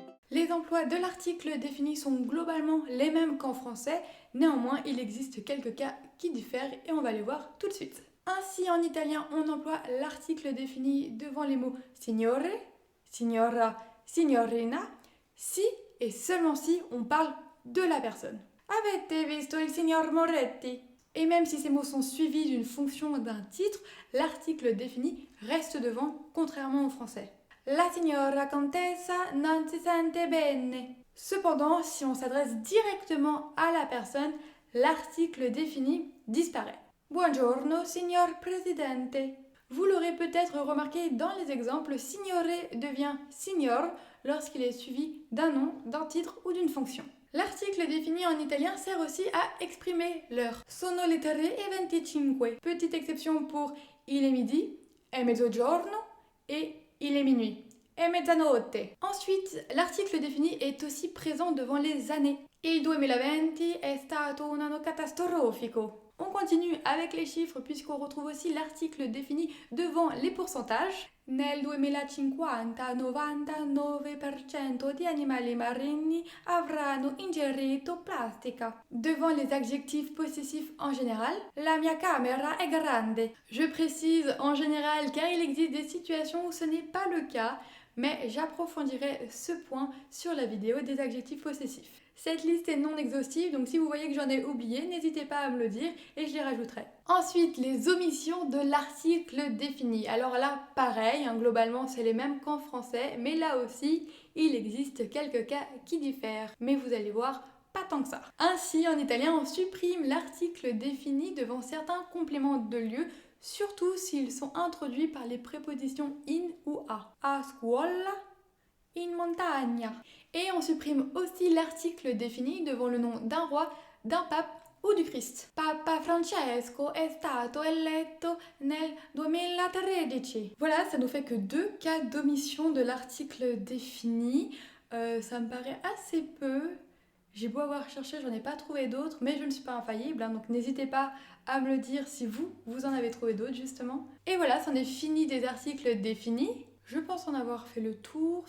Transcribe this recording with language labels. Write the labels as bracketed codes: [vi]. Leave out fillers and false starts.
[fr] Les emplois de l'article défini sont globalement les mêmes qu'en français, néanmoins il existe quelques cas qui diffèrent et on va les voir tout de suite. Ainsi en italien on emploie l'article défini devant les mots signore, signora, signorina, si et seulement si on parle de la personne. [it] Avete visto il signor Moretti? [fr] Et même si ces mots sont suivis d'une fonction d'un titre, l'article défini reste devant, contrairement au français. [it] La signora contessa non si sente bene. [fr] Cependant, si on s'adresse directement à la personne, l'article défini disparaît. [it] Buongiorno, signor Presidente. [fr] Vous l'aurez peut-être remarqué dans les exemples, signore devient signor lorsqu'il est suivi d'un nom, d'un titre ou d'une fonction. L'article défini en italien sert aussi à exprimer l'heure. [it] Sono le 3:25. [fr] Petite exception pour il est midi, [it] è mezzogiorno [fr] et il est minuit, [it] è mezzanotte. [fr] Ensuite, l'article défini est aussi présent devant les années. [it] Il 2020 è stato un anno catastrofico. [fr] On continue avec les chiffres puisqu'on retrouve aussi l'article défini devant les pourcentages. [it] Nel 2050 99% di animali marini avranno ingerito plastica. [fr] Devant les adjectifs possessifs en général, [it] la mia camera è grande. [fr] Je précise en général car il existe des situations où ce n'est pas le cas, mais j'approfondirai ce point sur la vidéo des adjectifs possessifs. Cette liste est non exhaustive, donc si vous voyez que j'en ai oublié, n'hésitez pas à me le dire et je les rajouterai. Ensuite, les omissions de l'article défini. Alors là, pareil, globalement c'est les mêmes qu'en français, mais là aussi, il existe quelques cas qui diffèrent. Mais vous allez voir, pas tant que ça. Ainsi, en italien, on supprime l'article défini devant certains compléments de lieu, surtout s'ils sont introduits par les prépositions in ou a. [it] A scuola, in montagna. [fr] Et on supprime aussi l'article défini devant le nom d'un roi, d'un pape ou du Christ. [it] Papa Francesco è stato eletto nel 2013. [fr] Voilà, ça nous fait que 2 cas d'omission de l'article défini. Ça me paraît assez peu. J'ai beau avoir cherché, j'en ai pas trouvé d'autres, mais je ne suis pas infaillible, donc n'hésitez pas à me le dire si vous en avez trouvé d'autres justement. Et voilà, c'en est fini des articles définis. Je pense en avoir fait le tour.